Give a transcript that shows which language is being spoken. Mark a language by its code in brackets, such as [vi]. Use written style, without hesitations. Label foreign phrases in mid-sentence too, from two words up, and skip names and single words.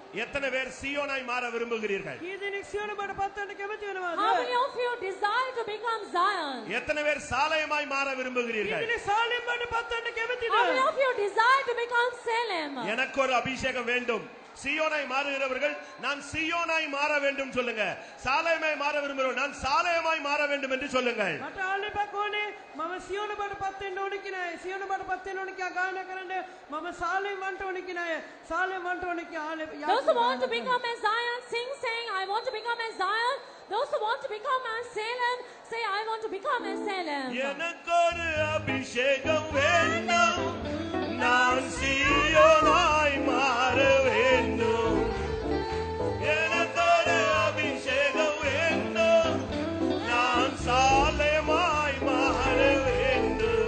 [ta] எத்தனை பேர் சீயோனாய் மாற விரும்புகிறீர்கள்? [si] කී දෙනෙක් සියොන බඩ පත් වෙන්න කැමති වෙනවද? [en] How many of you desire to become Zion? [ta] எத்தனை பேர் சாலேமாய் மாற [si] කී [ta] விரும்புகிறீர்கள்? [si] දෙනෙක් සාලෙම් බඩ පත් වෙන්න කැමතිද? [en] How many of you desire to become Salem? [ta] எனக்கு ஒரு அபிஷேகம் வேண்டும். சீயோனாய் மாறுகிறவர்கள் நான் சீயோனாய் மாற வேண்டும் சொல்லுங்க. சாலேமாய் மாற விரும்புகிறவர்கள் நான் சாலேமாய் மாற வேண்டும் என்று சொல்லுங்கள். [si] මට ආලෙපක් ඕනේ මම සියොන බඩ පත් වෙන්න ඕනේ කියන අය සියොන බඩ පත් වෙන්න ඕනේ කියලා ගායනා කරන්න මම සාලෙම් වන්ට ඕනේ කියන අය සාලෙම් වන්ට ඕනේ කියලා ආලෙප [en] Those who want to become as Zion, sing saying, I want to become as Zion. Those who want to become as Salem, say, I want to become as Salem. [ta] எனக்கு ஒரு அபிஷேகம் வேண்டும். நான் சீயோனாய் மாற வேண்டும். எனக்கு ஒரு அபிஷேகம் வேண்டும். நான் சாலேமாய் மாற வேண்டும்.